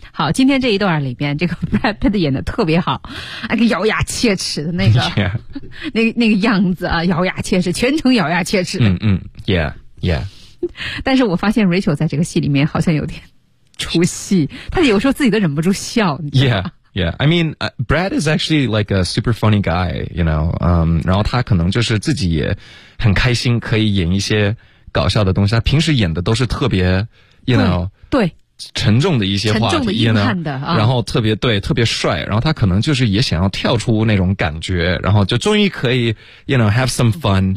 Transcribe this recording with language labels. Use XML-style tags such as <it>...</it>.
<zh>好，今天这一段里边，这个 Brad Pitt 演的特别好，那个咬牙切齿的那个，</zh> <en>yeah.</en> <zh>那个样子啊，咬牙切齿，全程咬牙切齿。嗯嗯 ，Yeah Yeah。但是我发现 Rachel 在这个戏里面好像有点出戏，她有时候自己都忍不住笑。</zh> <en>Yeah Yeah, I mean, Brad is actually like a super funny guy, you know.</en> <zh>然后他可能就是自己也很开心，可以演一些搞笑的东西。他平时演的都是特别 ，</zh> <en>you know。</en> <zh>对。沉重的一些话题，沉重的硬汉的、啊、然后特别对，特别帅，然后他可能就是也想要跳出那种感觉，然后就终于可以</zh> <en>you know have some fun、</en>